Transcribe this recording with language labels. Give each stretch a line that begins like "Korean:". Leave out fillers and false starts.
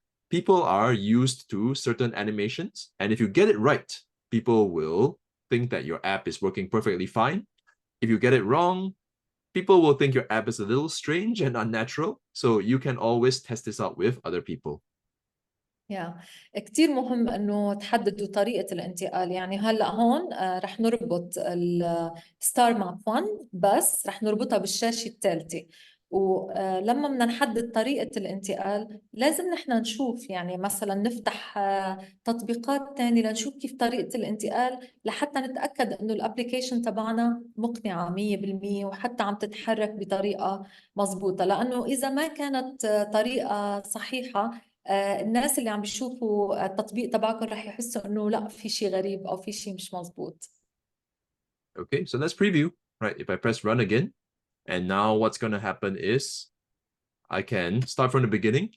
English: People are used to certain animations, and if you get it right, people will think that your app is working perfectly fine. If you get it wrong, people will think your app is a little strange and unnatural. So you can always test this out with other people.
Arabic: كتير مهم انه تحددوا طريقة الانتقال. يعني هلا هون رح نربط الستار ماب 1، بس رح نربطها بالشاشة الثالثة. ولما بدنا نحدد طريقة الانتقال لازم نحن نشوف، يعني مثلا نفتح تطبيقات تانية لنشوف كيف طريقة الانتقال، لحتى نتأكد انه الابليكيشن تبعنا مقنعة 100% وحتى عم تتحرك بطريقة مضبوطة. لأنه إذا ما كانت طريقة صحيحة، الناس اللي عم بيشوفوا التطبيق تبعكم رح يحسوا انه لا، في شيء غريب او في شيء مش مزبوط.
English: Okay, so let's preview. Right, if I press run again, and now what's going to happen is I can start from the beginning.